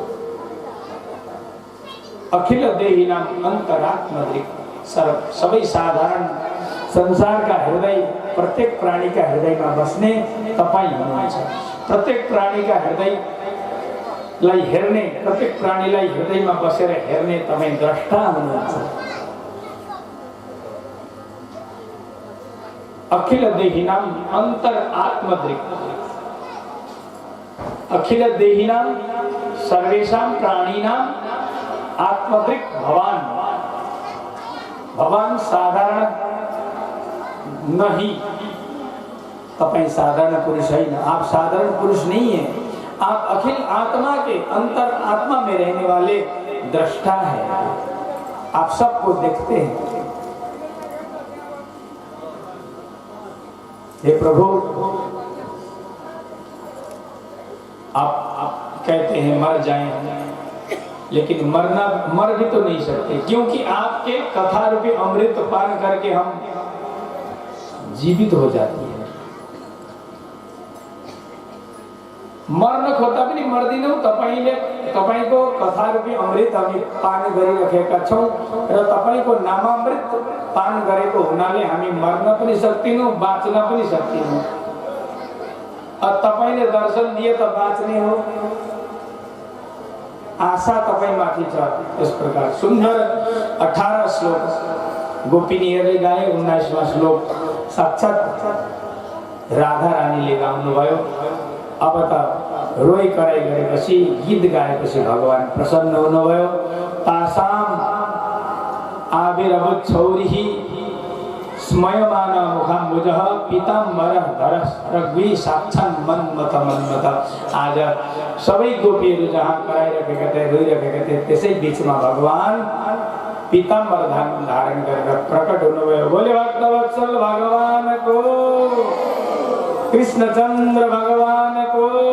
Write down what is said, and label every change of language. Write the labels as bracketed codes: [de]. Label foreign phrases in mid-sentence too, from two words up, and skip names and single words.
[sa] अखिल देहिनाम अन्तरात्मदृक्, [ne] सबै साधारण संसारका हृदय, प्रत्येक प्राणीका हृदयमा बस्ने तपाईँ हुनुहुन्छ। प्रत्येक प्राणीका हृदयलाई हेर्ने, प्रत्येक प्राणीलाई हृदयमा बसेर हेर्ने तपाईँ द्रष्टा हुनुहुन्छ। [sa] अखिल देहिनाम अन्तरात्मदृक्, अखिल देहिनाम सर्वेषां प्राणीनाम आत्मदृक् भगवान। [hi] भगवान साधारण नहीं, तपाईं साधारण पुरुष है, आप साधारण पुरुष नहीं है, आप अखिल आत्मा के अंतर आत्मा में रहने वाले दृष्टा है, आप सबको देखते हैं। हे प्रभु, आप कहते हैं मर जाएं, लेकिन मर भी तो नहीं सकते, क्योंकि आपके कथा रूपी अमृत पान करके हम जीवित हो जाती है। [ne] मर्न खोज्दा पनि मर्दिनौँ, तपाईको कथा रूपी अमृत हामी पान गरिरहेका छौँ र तपाईको नामामृत पान गरेको हुनाले हामी मर्न पनि सक्दैनौँ, बाँच्न पनि सक्दैनौँ। अब तपाईले दर्शन दिए त बाँच्ने हो, आशा तपाईमाथि छ। यस प्रकार सुन्दर 18 श्लोक गोपिनीहरूले गाए। 19वां श्लोक साक्षात् राधा रानीले गाउनुभयो। अब त रोइ कराई गरेपछि गीत गाएपछि भगवान प्रसन्न हुनुभयो। [sa] तासाम आविर्भूत छौरिही स्मयमान मुखाम्बुजः पीताम्बरः धरः रग्वी साक्षात् मन्मथ मन्मथ। [ne] आज सबै गोपीहरू जहाँ कराइरहेका थिए, रोइरहेका थिए, त्यसै बीचमा भगवान पीताम्बर धारण गरेर प्रकट हुनुभयो। बोले भक्तवत्सल भगवानको, कृष्णचन्द्र भगवानको।